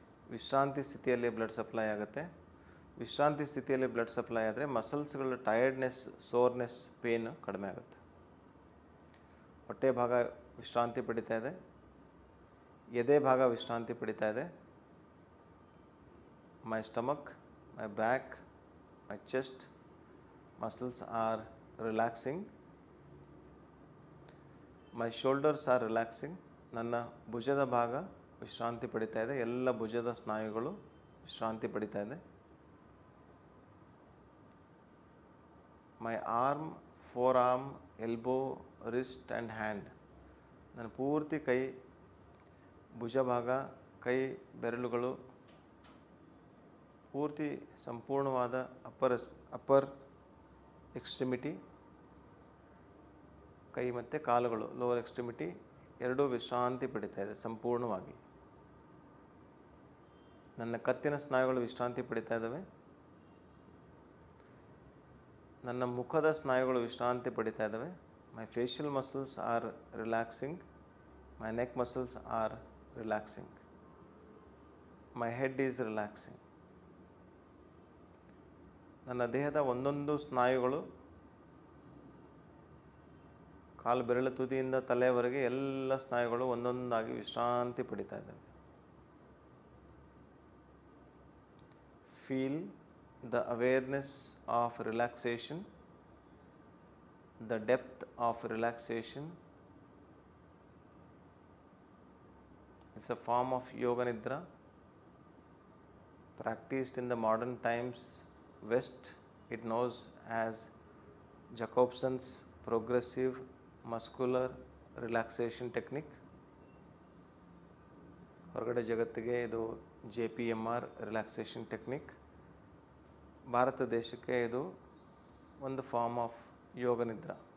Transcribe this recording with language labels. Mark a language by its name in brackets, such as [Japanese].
[Kannada] ವಿಶ್ರಾಂತಿ ಸ್ಥಿತಿಯಲ್ಲಿ blood supply ಆಗುತ್ತೆ. ವಿಶ್ರಾಂತಿ ಸ್ಥಿತಿಯಲ್ಲಿ ಬ್ಲಡ್ ಸಪ್ಲೈ ಆದರೆ ಮಸಲ್ಸ್ಗಳ ಟಯರ್ಡ್ನೆಸ್, ಸೋರ್ನೆಸ್, ಪೇನು ಕಡಿಮೆ ಆಗುತ್ತೆ. ಹೊಟ್ಟೆ ಭಾಗ ವಿಶ್ರಾಂತಿ ಪಡಿತಾ ಇದೆ. ಎದೆ ಭಾಗ ವಿಶ್ರಾಂತಿ ಪಡಿತಾ ಇದೆ. ಮೈ stomach, my back, [English] My chest muscles are relaxing. My shoulders are relaxing. [Kannada] ನನ್ನ ಭುಜದ ಭಾಗ ವಿಶ್ರಾಂತಿ ಪಡಿತಾ ಇದೆ. ಎಲ್ಲ ಭುಜದ ಸ್ನಾಯುಗಳು ವಿಶ್ರಾಂತಿ ಪಡಿತಾ ಇದೆ. [English] My arm, forearm, elbow, wrist and hand. [Kannada] ನನ್ನ ಪೂರ್ತಿ ಕೈ, ಭುಜ ಭಾಗ, ಕೈ ಬೆರಳುಗಳು ಪೂರ್ತಿ ಸಂಪೂರ್ಣವಾದ ಅಪ್ಪರ್ ಎಕ್ಸ್ಟ್ರಿಮಿಟಿ, ಕೈ ಮತ್ತು ಕಾಲುಗಳು ಲೋವರ್ ಎಕ್ಸ್ಟ್ರಿಮಿಟಿ ಎರಡೂ ವಿಶ್ರಾಂತಿ ಪಡಿತಾ ಇದೆ ಸಂಪೂರ್ಣವಾಗಿ. ನನ್ನ ಕತ್ತಿನ ಸ್ನಾಯುಗಳು ವಿಶ್ರಾಂತಿ ಪಡಿತಾ ಇದ್ದಾವೆ. ನನ್ನ ಮುಖದ ಸ್ನಾಯುಗಳು ವಿಶ್ರಾಂತಿ ಪಡಿತಾ ಇದ್ದಾವೆ. ಮೈ facial muscles R relaxing. [English] My neck muscles are relaxing. My head is relaxing. [Kannada] ನನ್ನ ದೇಹದ ಒಂದೊಂದು ಸ್ನಾಯುಗಳು ಕಾಲು ಬೆರಳು ತುದಿಯಿಂದ ತಲೆಯವರೆಗೆ ಎಲ್ಲ ಸ್ನಾಯುಗಳು ಒಂದೊಂದಾಗಿ ವಿಶ್ರಾಂತಿ ಪಡಿತಾ ಇದ್ದಾವೆ. [English] Feel the awareness of relaxation, the depth of relaxation. It's a form of yoga nidra practiced in the modern times. West, it knows as Jacobson's progressive muscular relaxation technique. [Kannada] ಹೊರಗಡೆ ಜಗತ್ತಿಗೆ ಇದು JPMR ರಿಲ್ಯಾಕ್ಸೇಷನ್ ಟೆಕ್ನಿಕ್. ಭಾರತ ದೇಶಕ್ಕೆ ಇದು ಒಂದು form of ಯೋಗ ನಿದ್ರಾ.